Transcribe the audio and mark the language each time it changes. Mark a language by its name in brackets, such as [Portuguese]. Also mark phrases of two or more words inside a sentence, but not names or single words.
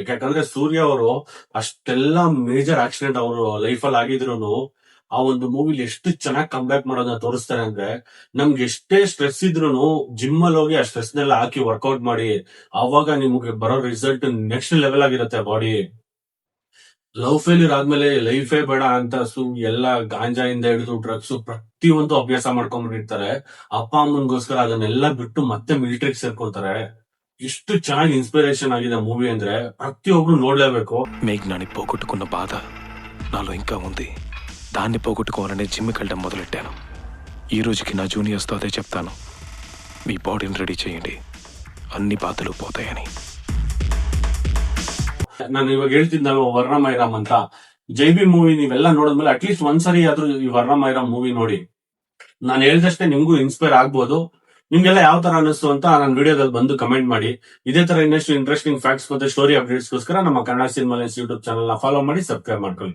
[Kannada] ಯಾಕಂದ್ರೆ ಸೂರ್ಯ ಅವರು ಅಷ್ಟೆಲ್ಲಾ [English] major accident [Kannada] ಅವರು ಲೈಫ್ ಅಲ್ಲಿ ಆಗಿದ್ರು ಆ ಒಂದು ಮೂವಿಲಿ ಎಷ್ಟು ಚೆನ್ನಾಗಿ ಕಂಬ್ಯಾಕ್ ಮಾಡೋದನ್ನ ತೋರಿಸ್ತಾರೆ ಅಂದ್ರೆ, ನಮ್ಗೆ ಎಷ್ಟೇ ಸ್ಟ್ರೆಸ್ ಇದ್ರು ಜಿಮ್ ಅಲ್ಲಿ ಹೋಗಿ ಆ ಸ್ಟ್ರೆಸ್ ನೆಲ್ಲ ಹಾಕಿ ವರ್ಕೌಟ್ ಮಾಡಿ, ಅವಾಗ ನಿಮ್ಗೆ ಬರೋ ರಿಸಲ್ಟ್ [English] next level [Kannada] ಆಗಿರುತ್ತೆ ಬಾಡಿ. [English] love failure [Kannada] ಆದ್ಮೇಲೆ ಲೈಫೇ ಬೇಡ ಅಂತ ಎಲ್ಲ ಗಾಂಜಾಯಿಂದ ಹಿಡಿದು ಡ್ರಗ್ಸ್ ಪ್ರತಿಯೊಂದು ಅಭ್ಯಾಸ ಮಾಡ್ಕೊಂಡ್ಬಿಟ್ಟಿರ್ತಾರೆ. ಅಪ್ಪ ಅಮ್ಮನ್ಗೋಸ್ಕರ ಅದನ್ನೆಲ್ಲ ಬಿಟ್ಟು ಮತ್ತೆ ಮಿಲಿಟರಿಗೆ ಸೇರ್ಕೊಂತಾರೆ. ಎಷ್ಟು ಚೆನ್ನಾಗಿ ಇನ್ಸ್ಪಿರೇಷನ್ ಆಗಿದೆ ಮೂವೀ ಅಂದ್ರೆ ಪ್ರತಿಒಕ್ಕರು ನೋಡಲೇಬೇಕು. [Telugu] మేఘ్నాని పోగొట్టుకున్న బాధ నాలో ఇంకా ఉంది. దాన్ని పోగొట్టుకోవాలనే జిమ్కి వెళ్ళడం మొదలెట్టాను. ఈ రోజుకి నా జూనియర్స్తో అదే చెప్తాను, మీ బాడీని రెడీ చేయండి, అన్ని బాధలు పోతాయని. [Kannada] ನಾನು ಇವಾಗ ಹೇಳ್ತಿದ್ದಲ್ಲ ವರ್ಣಮೈರಾಮ್ ಅಂತ, ಜೈಬಿ ಮೂವಿ ನೀವೆಲ್ಲ ನೋಡಿದ್ಮೇಲೆ ಅಟ್ಲೀಸ್ಟ್ ಒಂದ್ಸರಿ ಆದ್ರೂ ಈ ವರ್ಣಮೈರಾಮ್ ಮೂವಿ ನೋಡಿ. ನಾನು ಹೇಳ್ದಷ್ಟೇ ನಿಮ್ಗೂ ಇನ್ಸ್ಪೈರ್ ಆಗ್ಬೋದು. ನಿಮ್ಗೆಲ್ಲ ಯಾವ ತರ ಅನಿಸ್ತು ಅಂತ ನನ್ನ ವಿಡಿಯೋದಲ್ಲಿ ಬಂದು ಕಮೆಂಟ್ ಮಾಡಿ. ಇದೇ ತರ ಇನ್ನಷ್ಟು [English] interesting facts [Kannada] ಮತ್ತೆ ಸ್ಟೋರಿ ಅಪ್ಡೇಟ್ಸ್ಗೋಸ್ಕರ ನಮ್ಮ ಕನ್ನಡ ಸಿನಿಮಾ ಯೂಟ್ಯೂಬ್ ಚಾನಲ್ ನ ಫಾಲೋ ಮಾಡಿ, ಸಬ್ಸ್ಕ್ರೈಬ್ ಮಾಡ್ಕೊಳ್ಳಿ.